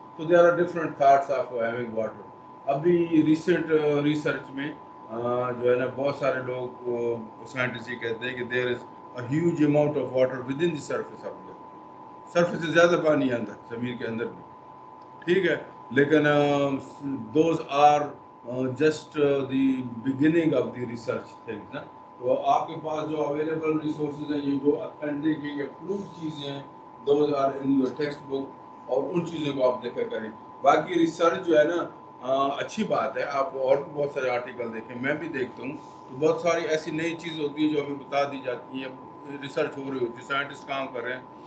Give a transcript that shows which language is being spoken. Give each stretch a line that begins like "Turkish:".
English: تو there are different thoughts of having water.
Urdu: ابھی recent research میں جو ہے نا بہت سارے لوگ سائنٹسٹ یہ کہتے ہیں کہ
English: There is a huge amount of water within the surface of the earth.
Urdu: Surface سے زیادہ پانی ہے اندر, زمین کے اندر بھی, ٹھیک ہے.
English: لیکن those are just the beginning of the research things نا.
Urdu: تو آپ کے پاس جو اویلیبل ریسورسز ہیں یہ جو اتھینٹک یا پروف چیزیں ہیں
English: those are in your textbook,
Urdu: اور ان چیزوں کو آپ دیکھا کریں. باقی ریسرچ جو ہے نا اچھی بات ہے, آپ اور بھی بہت سارے آرٹیکل دیکھیں, میں بھی دیکھتا ہوں, تو بہت ساری ایسی نئی چیز ہوتی ہے جو ہمیں بتا دی جاتی ہیں, ریسرچ ہو رہی ہوتی ہے, سائنٹسٹ کام کر رہے ہیں.